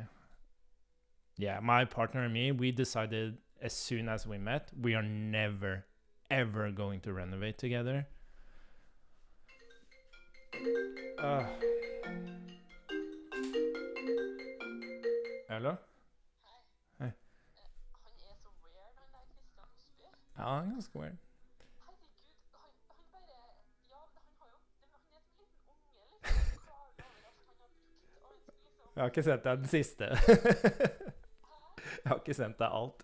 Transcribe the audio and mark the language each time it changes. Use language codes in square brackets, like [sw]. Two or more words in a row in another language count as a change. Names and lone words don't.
[en] Yeah, my partner and me, we decided as soon as we met, we are never ever going to renovate together. Hello? [no] Hei. Ja, han er ganske weird. Jeg har ikke sendt deg den siste. Jeg har ikke sendt deg alt.